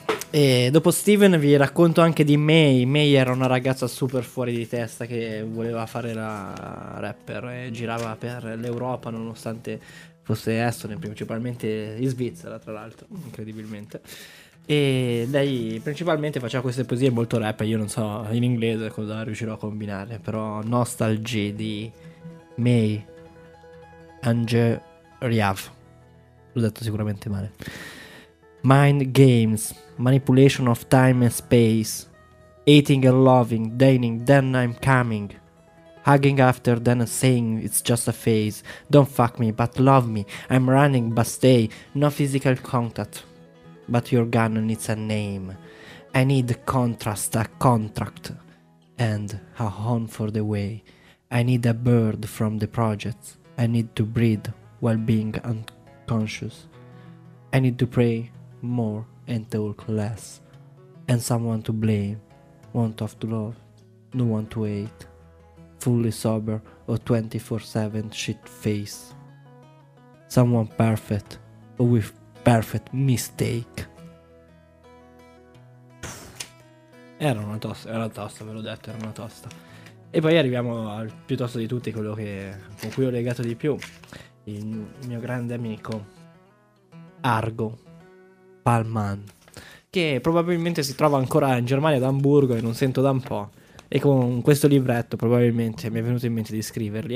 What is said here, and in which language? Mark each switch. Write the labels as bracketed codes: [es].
[it] E dopo Steven vi racconto anche di May. May era una ragazza super fuori di testa che voleva fare la rapper e girava per l'Europa nonostante fosse estone, principalmente in Svizzera, tra l'altro, incredibilmente. E lei principalmente faceva queste poesie molto rap. Io non so in inglese cosa riuscirò a combinare, però Nostalgia di May Angeriav. L'ho detto sicuramente male. [en] Mind Games, Manipulation of Time and Space, Hating and Loving, Deigning, Then I'm Coming, Hugging After, Then Saying It's Just a Phase, Don't Fuck Me, But Love Me, I'm Running, But Stay, No Physical Contact, But Your Gun Needs a Name, I Need Contrast, A Contract, and A Home for the Way, I Need a Bird from the Project, I Need to Breathe While Being Unconscious, I Need to Pray More and Talk Less, and Someone to Blame, Want of Love, No One to Hate, Fully Sober or 24/7 Shit Face, Someone Perfect or With Perfect Mistake. [it] Era una tosta, ve l'ho detto, era una tosta. E poi arriviamo al più tosto di tutti, quello che con cui ho legato di più, il mio grande amico Argo Palman, che probabilmente si trova ancora in Germania ad Amburgo e non sento da un po', e con questo libretto probabilmente mi è venuto in mente di scriverli.